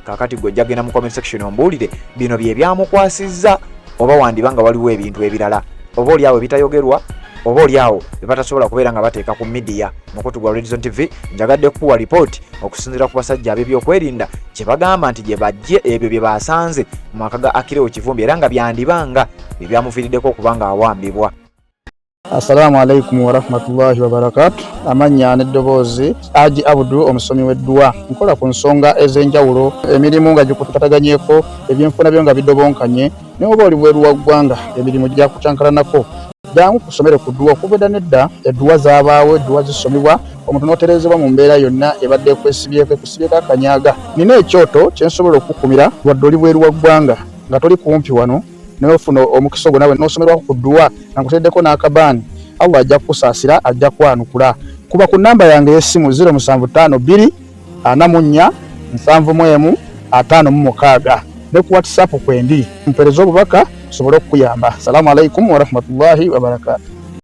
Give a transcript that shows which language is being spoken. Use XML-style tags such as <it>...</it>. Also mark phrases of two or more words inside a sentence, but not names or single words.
<lg>Kakati gwe jjagenda mu</lg> <en>comment section</en> <lg>ombuulire bino bye byamukwasizza oba wandibanga waliwo ebintu ebirala oba oli awo bitayogerwa oba oli awo batasobola kubeera nga bateeka ku media mukutu gwa Redison TV. Njagadde kuwa report okusinziira ku basajja ab'ebyokwerinda kye bagamba nti gye bajje ebyo bye basanze mu maka ga Akirewo Kivumbi era nga byandibanga bye byamuviiriddeko okubanga awambibwa.</lg> <ar>السلام عليكم ورحمة الله وبركاته.</ar> <lg>Amanya n'eddoboozi Haji Abdu omusomi w'edduwa. Nkola ku nsonga ez'enjawulo emirimu nga gikutataganyeko ebyenfuna byo nga bidobonkanye ne oba oli bweru wa ggwanga emirimu gya kucankalanako jangu kusomere ku dduwa okubeda nedda edduwa zaabaawo edduwa zisomebwa omuntu n'oterezebwa mu mbeera yonna ebadde ekwesibyeko akanyaga. Nina ekyoto kye nsobola okukumira wadde oli bweru wa ggwanga nga toli kumpi wano n'ofuna omukisa ogwo nawe n'osomerwako ku dduwa nga nkuteddeko n'akabaani. Allah ajja kukusaasira ajja kwanukula. Kuba ku namba yange y'essimu 0752 44 71 56 ne ku WhatsApp kwendi mpereza obubaka sobole okuyamba.</lg> <ar>السلام عليكم ورحمة الله وبركاته.</ar>